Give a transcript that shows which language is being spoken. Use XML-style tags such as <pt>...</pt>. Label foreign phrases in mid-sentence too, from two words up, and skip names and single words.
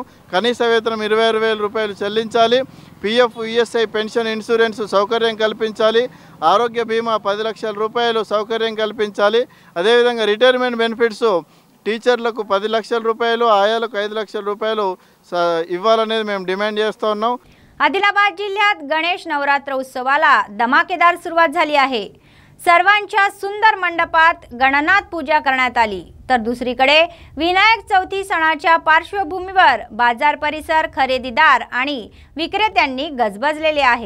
<te>కనీస వేతనం 26,000 రూపాయలు చెల్లించాలి।</te> <en>PF ESI pension insurance</en> <te>సౌకర్యం కల్పించాలి। ఆరోగ్య బీమా 10 లక్షల రూపాయలు సౌకర్యం కల్పించాలి। అదేవిధంగా</te> <en>retirement benefits</en> <te>టీచర్లకు 10 లక్షల రూపాయలు, आयाలకు 5 లక్షల రూపాయలు ఇవ్వాలనేది మేము डिमांड చేస్తూ ఉన్నాం।</te> <mr>आदिलाबाद जिल्ह्यात गणेश नवरात्र उत्सवाला धमाकेदार सुरुवात झाली आहे। सर्वांच्या सुंदर मंडपात गणनाथ पूजा करण्यात आली, तर दुसरीकडे विनायक चौथी सणाच्या पार्श्वभूमीवर बाजार परिसर खरेदीदार आणि विक्रेत्यांनी गजबजलेले आहे।</mr>